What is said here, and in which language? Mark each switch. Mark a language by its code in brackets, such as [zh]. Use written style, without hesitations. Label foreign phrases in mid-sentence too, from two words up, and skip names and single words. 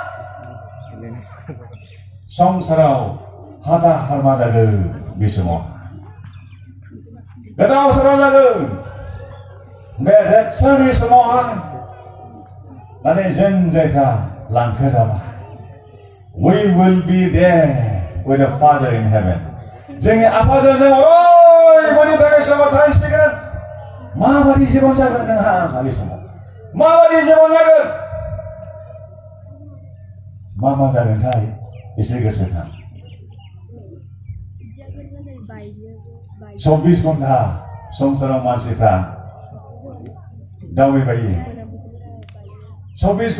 [brx] संसाराव हादा हारमा जागोन बे समाव गोदाव सोराव जागोन बे रेपसारनि समावहाय नाथाय जों जायफ्रा लांखो जाबाय [en] we will be there with the Father in heaven [brx] जोंनि आफाजों जों ओरैबायदि थाखाय समाव थाहैसिगोन माबायदि जिबन जागोन नोंहा बे समाव माबायदि जिबन जागोन मा जागोनथाय एसे गोसोखां 24 घन्टा संसाराव मानसिफ्रा दावबायबायो 24